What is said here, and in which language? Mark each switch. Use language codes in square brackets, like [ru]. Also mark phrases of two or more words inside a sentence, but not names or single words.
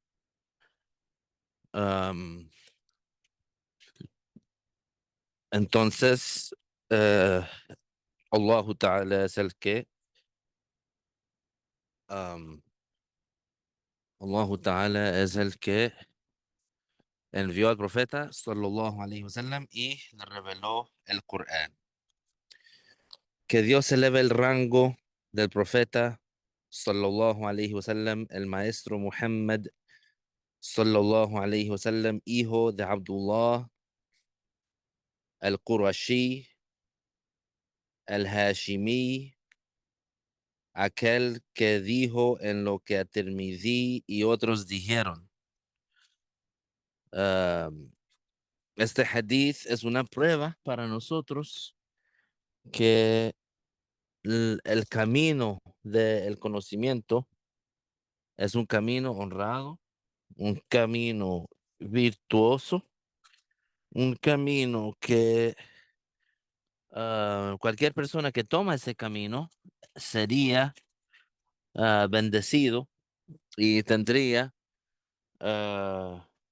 [es] am, entonces, eh, [ar] الله تعالى [es] es el que, am, [ar] الله تعالى [es] es el que envió al profeta [ar] صلى الله عليه وسلم [es] y le reveló el Corán. Que Dios eleve el rango del profeta [ar] صلى الله عليه وسلم, [es] el maestro Muhammad [ar] صلى الله عليه وسلم, [es] hijo de Abdullah al-Qurashi, al-Hashimi, aquel que dijo en lo que At-Tirmidhi y otros dijeron. Um, este hadith es una prueba para nosotros que el camino del conocimiento es un camino honrado, un camino virtuoso, un camino que cualquier persona que toma ese camino sería bendecido y tendría ah,